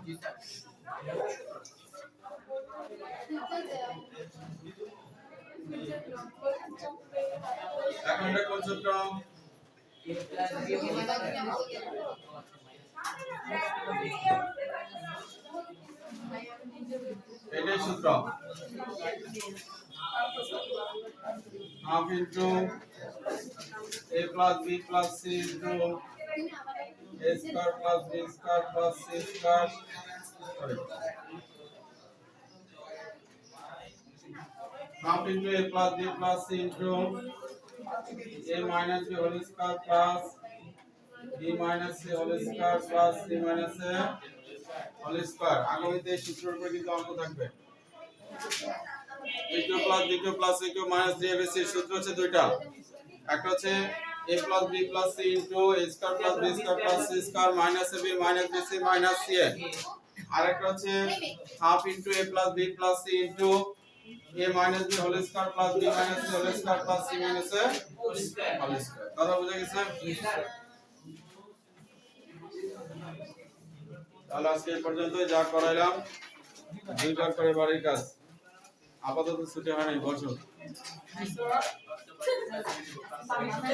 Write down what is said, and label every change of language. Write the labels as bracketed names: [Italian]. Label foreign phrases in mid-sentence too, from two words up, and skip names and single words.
[Bangla] এখন এটা কোন সূত্র? এটাই সূত্র। [English] half into a plus b plus c into a square plus b square plus c square, sorry, half into a plus b plus c into a minus b whole square plus b minus c whole square plus c minus a whole square। [Bangla] আগামীতে এই সূত্রের উপর কিন্তু অঙ্ক থাকবে। [English] a cube plus b cube plus c cube minus 3abc [Bangla] এর সূত্র হচ্ছে দুইটা। একটা হচ্ছে [English] a plus b plus c into a square plus b square plus c square minus ab minus bc minus ca। [Bangla] আরেকটা হচ্ছে [English] half into a plus b plus c into a minus b whole square plus b minus c whole square plus c minus a whole square। [Bangla] কথা বুঝে গেছে? তাহলে আজকে এই পর্যন্ত যা করাইলাম 2বার করে বাড়ির কাজ। আপাতত ছুটি হয় নাই, বসো।